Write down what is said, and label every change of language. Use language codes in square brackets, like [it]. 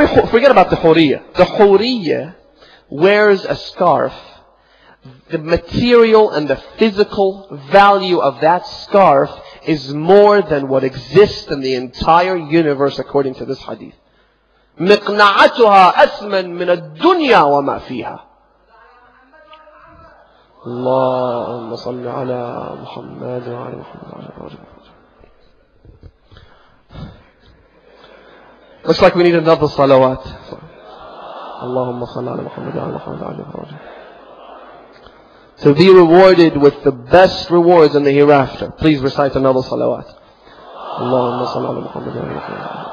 [en] Forget about the huriyah. The huriyah wears a scarf. The material and the physical value of that scarf is more than what exists in the entire universe according to this hadith. [ar] مقنعتها أثمن من الدنيا وما فيها. اللهم صل على محمد وعلى محمد. [en] Looks like we need another salawat. [ar] اللهم صل على محمد وعلى محمد. [en] To be rewarded with the best rewards in the hereafter, please recite another salawat. [ar] اللهم صل على محمد وعلى محمد.